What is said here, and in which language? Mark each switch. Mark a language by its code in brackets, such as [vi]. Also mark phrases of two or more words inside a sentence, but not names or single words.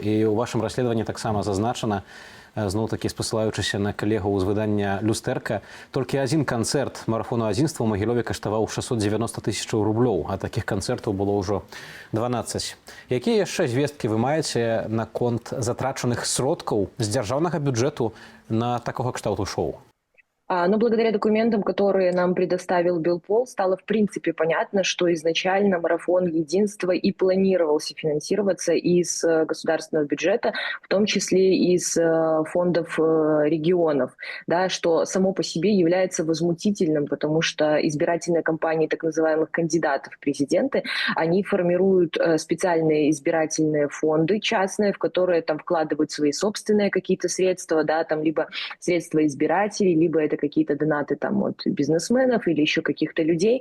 [be] І ў вашым расследаванні таксама зазначана, зноў-такі спасылаючыся на калегу з выдання «Люстэрка», толькі адзін канцэрт марафону адзінства ў Магілёве каштаваў 690 тысячаў рублёў, а такіх канцэртаў было ўжо 12. Якія яшчэ звесткі вы маеце наконт затрачаных сродкаў з дзяржаўнага бюджэту на такога кшталту шоу? [ru] Но благодаря документам, которые нам предоставил Белпол, стало в принципе понятно, что изначально марафон единства и планировался финансироваться из государственного бюджета, в том числе из фондов регионов, да, что само по себе является возмутительным, потому что избирательные кампании так называемых кандидатов в президенты, они формируют специальные избирательные фонды частные, в которые там вкладывают свои собственные какие-то средства, да, там либо средства избирателей, либо это какие-то донаты там от бизнесменов или еще каких-то людей.